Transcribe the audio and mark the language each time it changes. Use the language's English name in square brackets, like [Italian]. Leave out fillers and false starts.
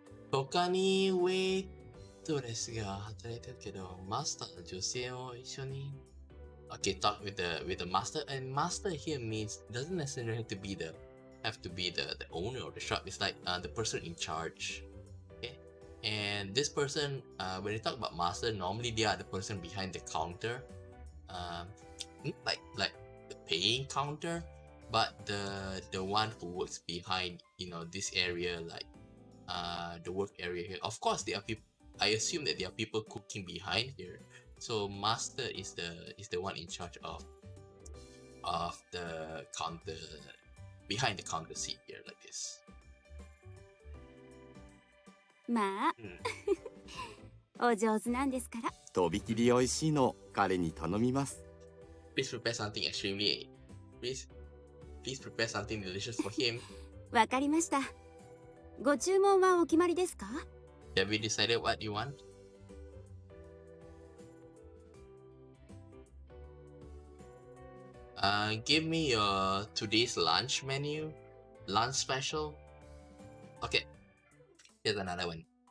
[Japanese] 他にウェイトレスが働いてるけど、マスターの女性を一緒に。 [English] Okay, talk with the master, and master here means doesn't necessarily have to be the owner of the shop. It's like the person in charge. Okay, and this person, when you talk about master, normally they are the person behind the counter, like the paying counter, but the one who works behind, you know, this area, like the work area here. Of course, there are people. I assume that there are people cooking behind here. So master is the one in charge of the counter, behind the counter seat here, like this. [Japanese] まあ、お上手なんですから。とびきり美味しいの彼に頼みます。 [English] Please prepare something extremely. Please prepare something delicious for him. [Japanese] わかりました。ご注文はお決まりですか？ [English] Have you decided what you want? Give me your today's lunch menu, lunch special. Okay, here's another one.